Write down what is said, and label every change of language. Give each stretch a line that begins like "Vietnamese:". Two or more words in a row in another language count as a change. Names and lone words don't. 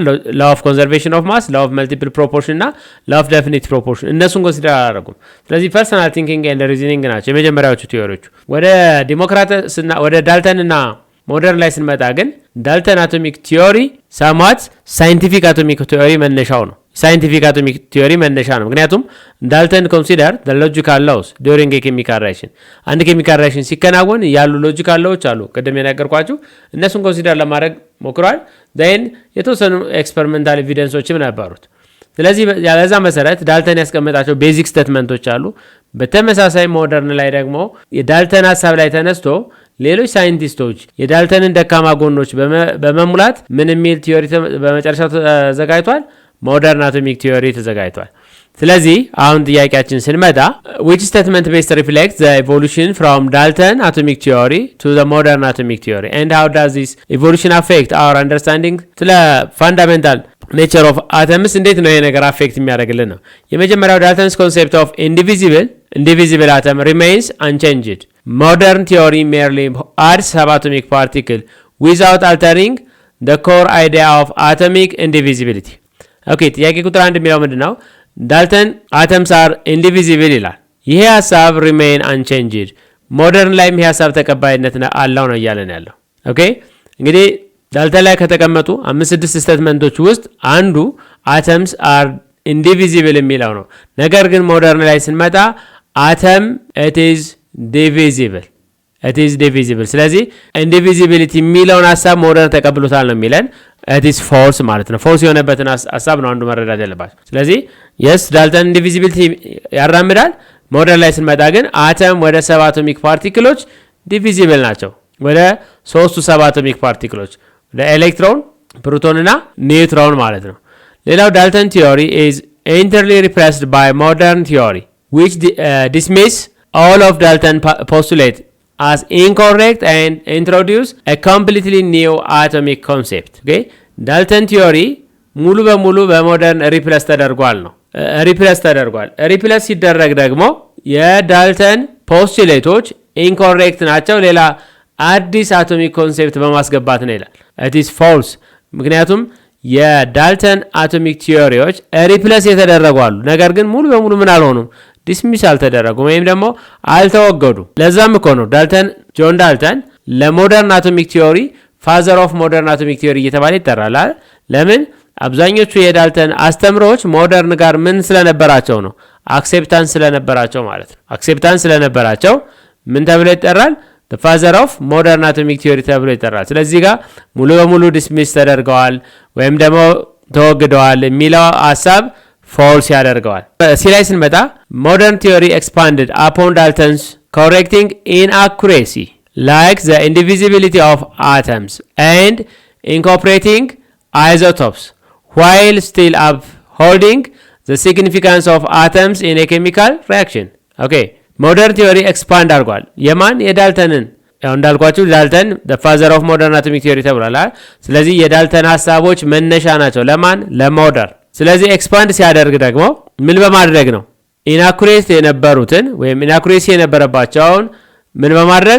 English: law of conservation of mass፣ law of multiple proportion
Amharic: እና
English: law of definite proportion።
Amharic: እነሱን ኮንሲደር አላደረጉም። ስለዚህ
English: personal thinking and reasoning
Amharic: ናቸው የመጀመሪያዎቹ ቲዮሪዎቹ። ወደ ዲሞክራተስ እና ወደ ዳልተን እና ሞደርን ላይ ስንመጣ ግን ዳልተን
English: atomic theory
Amharic: ሳማት
English: scientific atomic theory
Amharic: መነሻው ነው። ሳይንቲፊክ
English: atomic theory
Amharic: መነሻ ነው። ምክንያቱም ዳልተን ኮንሲደር
English: the logical laws during a chemical reaction።
Amharic: አንድ
English: chemical reaction
Amharic: ሲከናወን ያሉ ሎጂካል ሎዎች አሉ ቅድም የነገርኳችሁ፣ እነሱን ኮንሲደር ለማድረግ ሞክሯል። then የተወሰኑ ኤክስፐሪመንታል ኤቪደንሶችም ነበሩት። ስለዚህ ያለዛ መሰረት ዳልተን ያስቀመጣቸው ቤዚክ ስቴትመንቶች አሉ። በተመሳሳይ ሞደርን ላይ ደግሞ የዳልተን ሀሳብ ላይ ተነስቶ ሌሎች ሳይንቲስቶች የዳልተንን ደካማ ጎኖች በመሙላት ምን የሚል ቲዮሪ በመጨረሻው ተዘጋጅቷል?
English: modern atomic theory
Amharic: ተዘጋጅቷል። ስለዚህ አሁን ጥያቄያችን ስንመጣ
English: which statement best reflects the evolution from Dalton atomic theory to the modern atomic theory and how does this evolution affect our understanding ስለ fundamental nature of atoms
Amharic: እንዴት ነው ይሄ ነገር አፌክት የሚያደርግልን ነው። የመጀመሪያው
English: Dalton's concept of indivisible atom remains unchanged. Modern theory merely adds subatomic particle without altering the core idea of atomic indivisibility.
Amharic: ኦኬ፣ ጥያቄ ቁጥር 1 የሚለው ምንድነው? ዳልተን
English: atoms are indivisible
Amharic: ይላል። ይሄ ሐሳብ
English: remain unchanged፣
Amharic: ሞደርን ላይም ይሄ ሐሳብ ተቀባይነት አለው ነው እያለን ያለው። ኦኬ፣ እንግዲህ ዳልተን ላይ ከተቀመጡ 5-6 ስቴትመንቶች ውስጥ አንዱ
English: atoms are indivisible
Amharic: የሚለው ነው። ነገር ግን ሞደርን ላይ ስንመጣ አተም
English: it is divisible.
Amharic: ስለዚህ ኢንዲቪዚቢሊቲ የሚለውን ሐሳብ ሞደርን ተቀብሎታል ነው የሚለን።
English: it is false
Amharic: ማለት ነው። ፎልስ የሆነበትን ሐሳብ ነው አንዱ መረዳት ያለባቸው። ስለዚህ yes ዳልተን ኢንዲቪዚቢሊቲ ያራምዳል። ሞደርን ላይ ስንመጣ ግን አተም ወደ
English: sub atomic
Amharic: ፓርቲክሎች ዲቪዚብል ናቸው። ወደ ሶስቱ
English: sub atomic
Amharic: ፓርቲክሎች ወደ ኤሌክትሮን፣ ፕሮቶን እና ኒውትሮን ማለት ነው። ሌላው ዳልተን ቲዮሪ
English: is entirely replaced by modern theory which dismiss all of Dalton postulate as incorrect and introduce a completely new atomic concept.
Amharic: Okay, ዳልተን ቲዮሪ ሙሉ በሙሉ በሞደርን ሪፕለስ ተደርጓል ነው። ሪፕለስ ሲደረግ ደግሞ የዳልተን ፖስቱሌቶች ኢንኮሬክት ናቸው፣ ሌላ አዲስ አቶሚክ ኮንሴፕት በማስገባት ነው ይላል።
English: it is false
Amharic: ምክንያቱም የዳልተን አቶሚክ ቲዮሪዎች ሪፕለስ የተደረጉ አሉ፣ ነገር ግን ሙሉ በሙሉ ምን አልሆኑም፣ ዲስሚስ አልተደረጉም ወይም ደግሞ አልተወገዱ። ለዛም እኮ ነው ጆን ዳልተን ለሞደርን አቶሚክ ቲዮሪ
English: father of modern atomic theory
Amharic: እየተባለ ይጠራል። ለምን? አብዛኞቹ የዳልተን አስተምሮዎች ሞደርን ጋር ምን ስለነበራቸው ነው? አክሴፕታንስ ስለነበራቸው ማለት ነው። አክሴፕታንስ ስለነበራቸው ምን ተብሎ ይጠራል?
English: the father of modern atomic theory
Amharic: ተብሎ ይጠራል። ስለዚህ ጋር ሙሉ በሙሉ ዲስሚስ ተደርገዋል ወይም ደግሞ ተወግደዋል የሚለው ሐሳብ ፎልስ ያደርገዋል። ሲ ላይ ስንመጣ
English: modern theory expanded upon Dalton's correcting inaccuracy like the indivisibility of atoms and incorporating isotopes while still upholding the significance of atoms in a chemical reaction.
Amharic: okay
English: modern theory
Amharic: ኤክስፓንድ አድርጓል። የማን? የዳልተንን። ያው እንዳልኳችሁ ዳልተን
English: father of modern atomic theory
Amharic: ተብሏል። ስለዚህ የዳልተን ሀሳቦች መነሻ ናቸው ለማን? ለሞደርን። ስለዚህ ኤክስፓንድ ሲያደርግ ደግሞ ምን በማድረግ ነው? ኢናኩሬት የነበሩትን ወይም ኢናኩሬሲ የነበረባቸውን ምን በማድረግ?